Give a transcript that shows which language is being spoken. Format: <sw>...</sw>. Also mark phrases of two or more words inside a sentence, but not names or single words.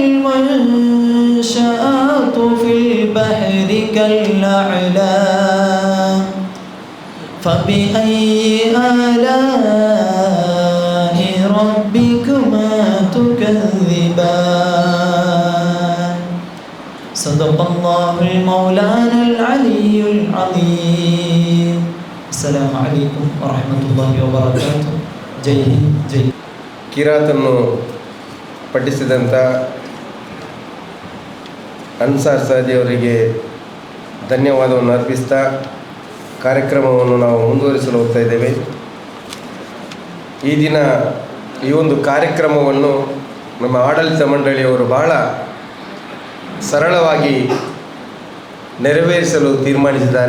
<ar>المنشآت في البحر كالأعلام فبأي آلاء ربكما تكذبان صدق الله المولانا العلي العظيم السلام عليكم ورحمة الله وبركاته</ar> <hi>जय हिंद जय</hi> <kn>ಕಿರಾತನ್ನು ಪಠಿಸಿದಂಥ ಅನ್ಸಾರ್ ಸಾದಿಯವರಿಗೆ ಧನ್ಯವಾದವನ್ನು ಅರ್ಪಿಸ್ತಾ ಕಾರ್ಯಕ್ರಮವನ್ನು ನಾವು ಮುಂದುವರಿಸಲು ಹೋಗ್ತಾ ಇದ್ದೇವೆ. ಈ ದಿನ ಈ ಒಂದು ಕಾರ್ಯಕ್ರಮವನ್ನು ನಮ್ಮ ಆಡಳಿತ ಮಂಡಳಿಯವರು ಬಹಳ ಸರಳವಾಗಿ ನೆರವೇರಿಸಲು ತೀರ್ಮಾನಿಸಿದ್ದಾರೆ.</kn>